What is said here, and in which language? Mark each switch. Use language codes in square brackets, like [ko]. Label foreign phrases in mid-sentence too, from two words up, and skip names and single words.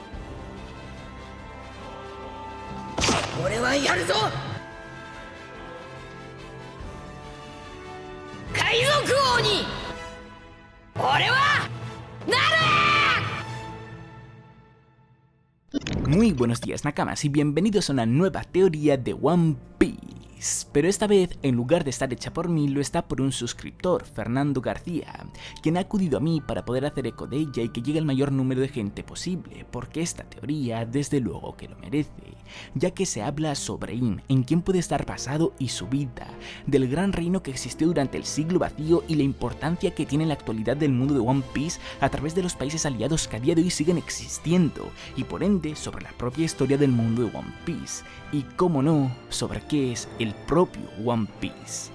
[ja] 俺はやるぞ、海賊王に俺はなる。 [es] Muy buenos días, Nakamas, y bienvenidos a una nueva teoría de One Piece. Pero esta vez, en lugar de estar hecha por mí, lo está por un suscriptor, Fernando García, quien ha acudido a mí para poder hacer eco de ella y que llegue el mayor número de gente posible, porque esta teoría desde luego que lo merece, ya que se habla sobre Im, en quién puede estar basado y su vida, del gran reino que existió durante el siglo vacío y la importancia que tiene en la actualidad del mundo de One Piece a través de los países aliados que a día de hoy siguen existiendo, y por ende sobre la propia historia del mundo de One Piece, y cómo no, sobre qué es el propio One Piece.